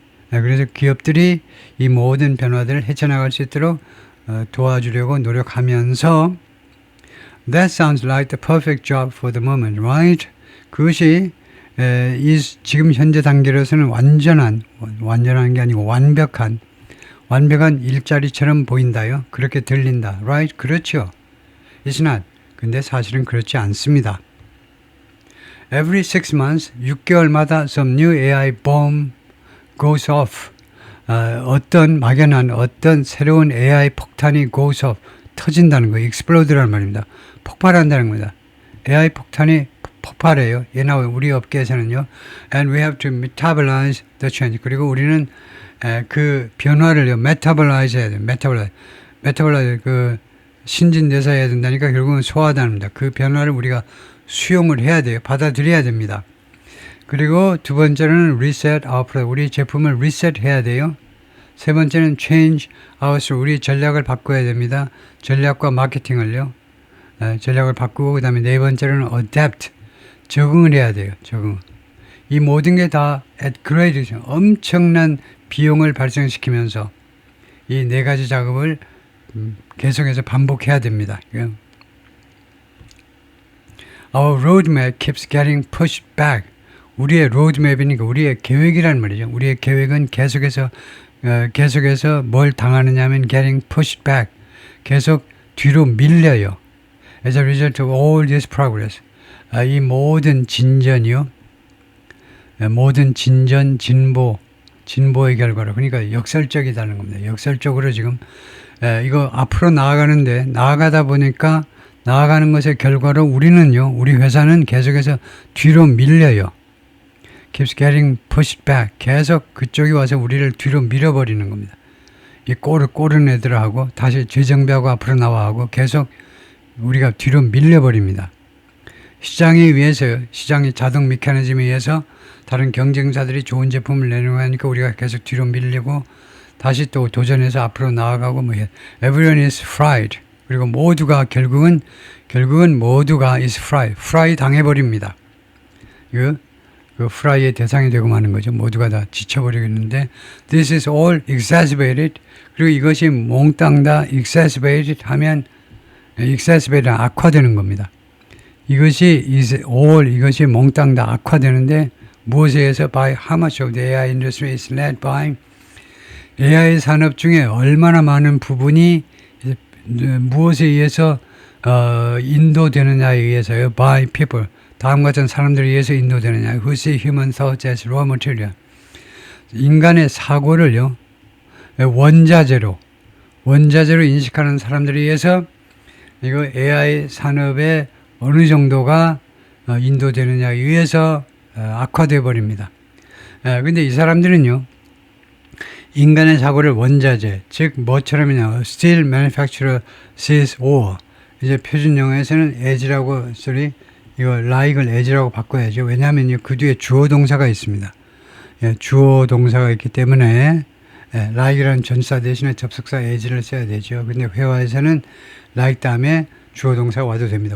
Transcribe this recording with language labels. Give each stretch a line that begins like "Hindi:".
Korean: 그래서 기업들이 이 모든 변화들을 헤쳐나갈 수 있도록 도와주려고 노력하면서
English: That sounds like the perfect job for the moment, right?
Korean: 그것이 지금 현재 단계로서는 완전한 게 아니고 완벽한 일자리처럼 보인다요. 그렇게 들린다.
English: Right?
Korean: 그렇죠.
English: It's not.
Korean: 근데 사실은 그렇지 않습니다.
English: Every 6 months,
Korean: 6개월마다
English: some new AI bomb goes off.
Korean: 막연한 어떤 새로운 AI 폭탄이
English: goes off.
Korean: 터진다는 거예요. explode라는 말입니다. 폭발한다는 겁니다. AI 폭탄이 폭발해요. 예나 우리 업계에서는요.
English: And we have to metabolize the change.
Korean: 그리고 우리는 그 변화를요. metabolize 해야 돼요. metabolize 그 신진대사해야 된다니까 결국은 소화하답니다. 그 변화를 우리가 수용을 해야 돼요. 받아들여야 됩니다. 그리고 두 번째는
English: reset our product.
Korean: 우리 제품을 reset 해야 돼요. 세 번째는
English: change our strategy.
Korean: 우리 전략을 바꿔야 됩니다. 전략과 마케팅을요. 전략을 바꾸고 그 다음에 네 번째는 adapt. 적응을 해야 돼요. 적응. 이 모든 게 다
English: at great
Korean: 엄청난 비용을 발생시키면서 이 네 가지 작업을 계속해서 반복해야 됩니다.
English: Our roadmap keeps getting pushed back.
Korean: 우리의 roadmap이니까 우리의 계획이란 말이죠. 우리의 계획은 계속해서 뭘 당하느냐 하면
English: getting pushed back.
Korean: 계속 뒤로 밀려요.
English: As a result of all this progress.
Korean: 이 모든 진전이요. 모든 진보의 결과로. 그러니까 역설적이다는 겁니다. 역설적으로 지금 이거 앞으로 나아가다 보니까 나아가는 것의 결과로 우리 회사는 계속해서 뒤로 밀려요.
English: keeps getting pushed back.
Korean: 계속 그쪽이 와서 우리를 뒤로 밀어버리는 겁니다. 이 꼬른 애들하고 다시 재정비하고 앞으로 나와하고 계속 우리가 뒤로 밀려버립니다. 시장의 자동 메커니즘에 의해서 다른 경쟁자들이 좋은 제품을 내놓으니까 우리가 계속 뒤로 밀리고 다시 또 도전해서 앞으로 나아가고
English: Everyone is fried.
Korean: 그리고 모두가 결국은 모두가
English: is fried.
Korean: fry 당해버립니다. 그 프라이의 대상이 되고 마는 거죠. 모두가 다 지쳐버리겠는데
English: This is all exacerbated.
Korean: 그리고 이것이 몽땅 다 exacerbated 하면 exacerbated 악화되는 겁니다. 이것이 몽땅 다 악화되는데 무엇에 의해서
English: by how much of the AI industry is led by
Korean: AI 산업 중에 얼마나 많은 부분이 무엇에 의해서 인도되느냐에 의해서요.
English: by people.
Korean: 다음 같은 사람들에 의해서 인도되느냐.
English: who see human thoughts as raw material.
Korean: 인간의 사고를요. 원자재로 인식하는 사람들에 의해서 이거 AI 산업에 어느 정도가 인도되느냐에 의해서 악화되어 버립니다. 근데 이 사람들은요. 인간의 사고를 원자재, 즉 뭐처럼이냐.
English: Steel manufacturer sees ore.
Korean: 이제 표준 영어에서는 as라고 이거 like을 as라고 바꿔야죠. 왜냐하면 그 뒤에 주어 동사가 있습니다. 주어 동사가 있기 때문에 like이라는 전치사 대신에 접속사 as를 써야 되죠. 근데 회화에서는 like 다음에 주어 동사가 와도 됩니다.